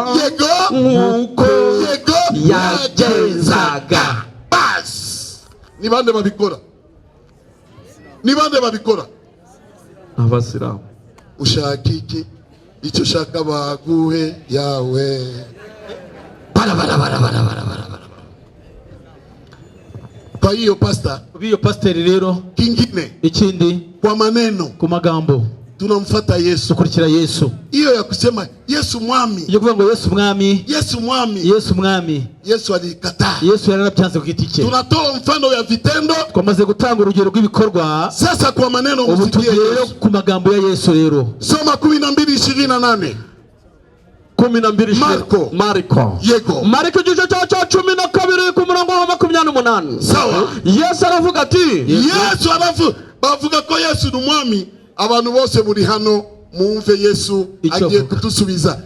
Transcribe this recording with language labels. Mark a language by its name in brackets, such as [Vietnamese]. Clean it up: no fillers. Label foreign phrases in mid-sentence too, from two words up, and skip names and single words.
[Kinyarwanda] Yego. Nkuko yego yagenzaga. Bas. Ni bande babikora? Abasilamu. Ushaka iki? Icyo ushaka baguhe yawe. [Swahili] Bara. Kwa hiyo pastor [Kinyarwanda] rero [Swahili] kingine [Kinyarwanda] ikindi [Swahili] kwa maneno [Kinyarwanda] ku magambo [Swahili] tunamfuata Yesu. [Kinyarwanda] Kurikira Yesu. [Swahili] Hiyo ya kusema Yesu mwami. [Kinyarwanda] Iyo kuvuga ngo Yesu mwami. [Swahili] Yesu mwami. Yesu alikataa. [Kinyarwanda] Yesu yarabyanze kugitike. [Swahili] Tunatoa mfano ya vitendo. [Kinyarwanda] Twamaze gutanga urugero rw'ibikorwa. [Swahili] Sasa kwa maneno msikie Yesu. [Kinyarwanda] Ku magambo ya Yesu rero. Soma 12:28. 12 Marko. Yego. Marko igice cya 12 ku murongo wa 28. Sawa. Yesu aravuga ati. Yesu bavuga ko Yesu ni mwami. Abantu bose muri hano muumve Yesu agiye kutusubiza.